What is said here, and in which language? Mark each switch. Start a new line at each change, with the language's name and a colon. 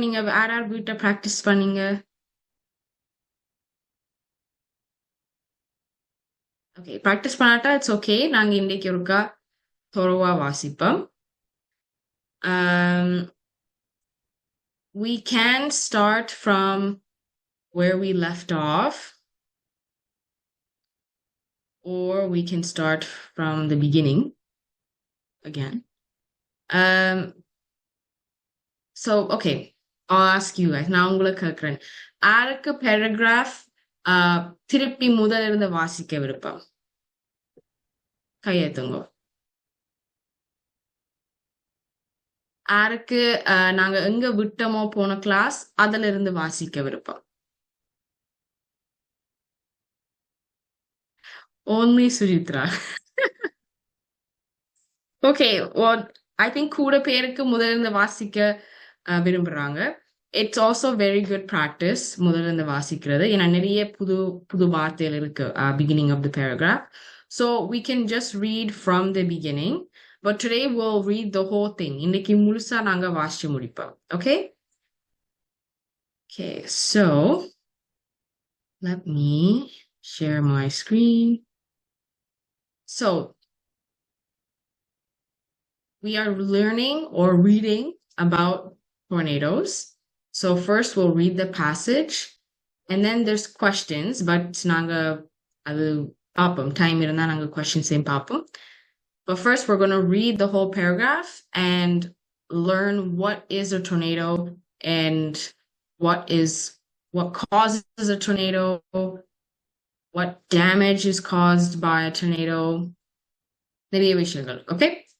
Tamil: நீங்க யார் யார் வீட்டை ப்ராக்டிஸ் பண்ணீங்க? Okay, practice பண்ணாட்டா
English: It's okay.
Tamil: நாங்க இன்னைக்கு ஒருக்கா தொலைவா வாசிப்போம்.
English: We can start from where we left off, or we can start from the beginning again. So, okay, I'll ask you guys.
Tamil: நான் உங்களுக்கு கேட்கிறேன், யாருக்கு பேராகிராஃப் திருப்பி முதல்ல இருந்து வாசிக்க விருப்பம்? கையெழுத்துங்க. யாருக்கு நாங்க எங்க விட்டோமோ போன கிளாஸ் அதுல இருந்து வாசிக்க விருப்பம்?
English: Only Sujitra. Okay, well, I think
Tamil: கூட பேருக்கு முதல்ல இருந்து வாசிக்க விரும்புறாங்க.
English: It's also very good practice
Tamil: முதல்ல இருந்து வாசிக்கிறது. ஏன்னா நிறைய புது புது வார்த்தைகள் இருக்கு
English: beginning of the paragraph. So we can just read from the beginning. But today we'll read the whole thing.
Tamil: இன்னைக்கு முழுசா நாங்க வாசிச்சு முடிப்போம்.
English: Okay? Okay, so let me share my screen. So we are learning or reading about tornadoes. So first we'll read the passage and then there's questions, but
Tamil: நாங்க அது பார்ப்போம். Time இருந்தா நாங்க questions பார்ப்போம்.
English: But first we're going to read the whole paragraph and learn what is a tornado and what causes a tornado, what damage is caused by a tornado.
Tamil: நிறைய விஷயங்கள்.
English: Okay?